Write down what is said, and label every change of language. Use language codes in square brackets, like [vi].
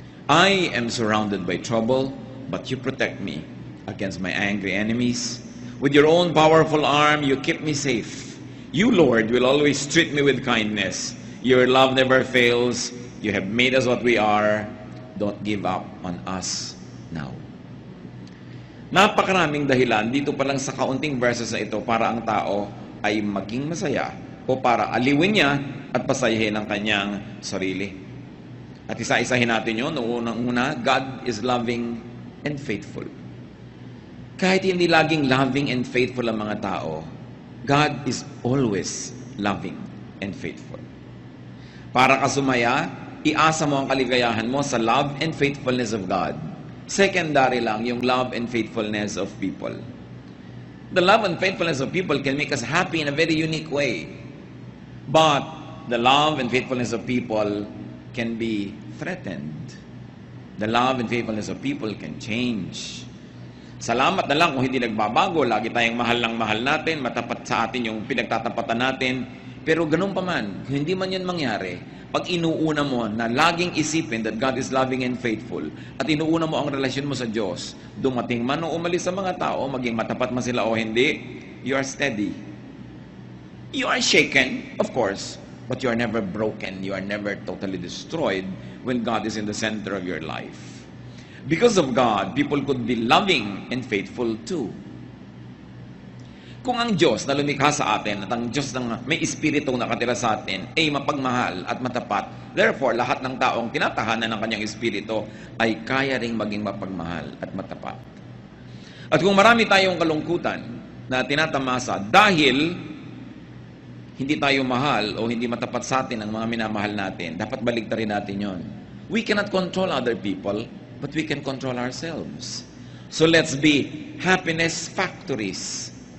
[en] I am surrounded by trouble, but you protect me against my angry enemies. With your own powerful arm, you keep me safe. You, Lord, will always treat me with kindness. Your love never fails. You have made us what we are. Don't give up on us now. [tl] Napakaraming dahilan dito pa lang sa kaunting verses na ito para ang tao ay maging masaya o para aliwin niya at pasayahin ang kanyang sarili. At isa-isahin natin yun. Unang-una, [en] God is loving and faithful. [tl] Kahit hindi laging [en] loving and faithful [tl] ang mga tao, [en] God is always loving and faithful. [tl] Para ka sumaya, iasa mo ang kaligayahan mo sa [en] love and faithfulness of God. Secondary [tl] lang yung [en] love and faithfulness of people. The love and faithfulness of people can make us happy in a very unique way. But the love and faithfulness of people can be threatened. The love and faithfulness of people can change. [tl] Salamat na lang kung hindi nagbabago. Lagi tayong mahal ng mahal natin, matapat sa atin yung pinagtatapatan natin. Pero ganun pa man, kung hindi man yan mangyari, pag inuuna mo na laging isipin [en] that God is loving and faithful, [tl] at inuuna mo ang relasyon mo sa Diyos, dumating man o umalis sa mga tao, maging matapat man sila o hindi, [en] you are steady. You are shaken, of course, but you are never broken. You are never totally destroyed when God is in the center of your life. Because of God, people could be loving and faithful too. [tl] Kung ang Diyos na lumikha sa atin at ang Diyos na may Espiritong nakatira sa atin ay mapagmahal at matapat, therefore, lahat ng taong tinatahanan ng kanyang Espiritu ay kaya ring maging mapagmahal at matapat. At kung marami tayong kalungkutan na tinatamasa dahil hindi tayo mahal o hindi matapat sa atin ang mga minamahal natin, dapat baligtarin natin yon. [en] We cannot control other people, but we can control ourselves. So let's be happiness factories.